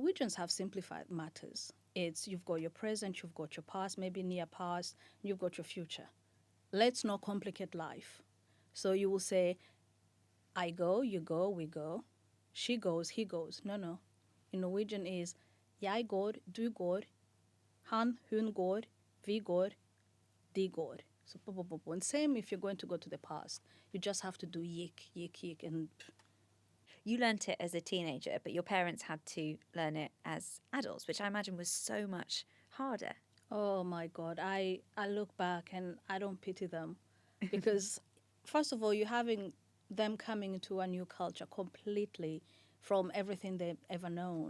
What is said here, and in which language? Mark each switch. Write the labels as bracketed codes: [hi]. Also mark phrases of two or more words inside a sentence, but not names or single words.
[en] Norwegians have simplified matters. It's you've got your present, you've got your past, maybe near past, you've got your future. Let's not complicate life. So you will say, I go, you go, we go. She goes, he goes. No, no. In Norwegian is [no] jeg går, du går, han, hun går, vi går, de går. [en] So, and same if you're going to go to the past. You just have to do yik, yik, yik. And You learnt it as a teenager, but your parents had to learn it as adults, which I imagine was so much harder. oh my God, I look back and I don't pity them because, first of all, you're having them coming into a new culture completely from everything they've ever known.